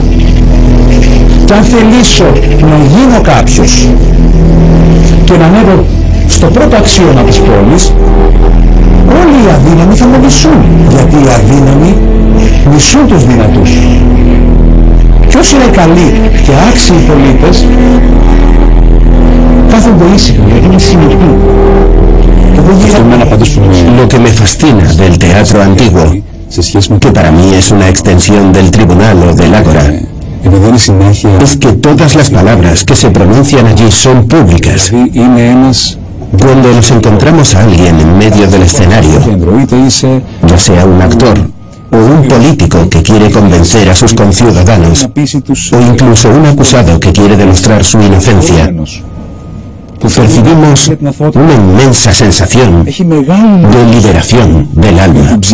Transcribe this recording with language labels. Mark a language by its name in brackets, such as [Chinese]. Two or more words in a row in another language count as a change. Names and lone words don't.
[Greek] Και αν θελήσω να γίνω κάποιος και να ανέβω στο πρώτο αξίωμα της πόλης, όλοι οι αδύναμοι θα με μισούν, γιατί οι αδύναμοι μισούν τους δυνατούς. Και όσοι είναι καλοί και άξιοι πολίτες κάθονται ήσυχα, γιατί είναι συνεπεί. [Spanish] Lo que me fascina del teatro antiguo, que para mí es una extensión del tribunal o del ágora, es que todas las palabras que se pronuncian allí son públicas. Cuando nos encontramos a alguien en medio del escenario, ya sea un actor o un político que quiere convencer a sus conciudadanos, o incluso un acusado que quiere demostrar su inocencia, percibimos una inmensa sensación de liberación del alma.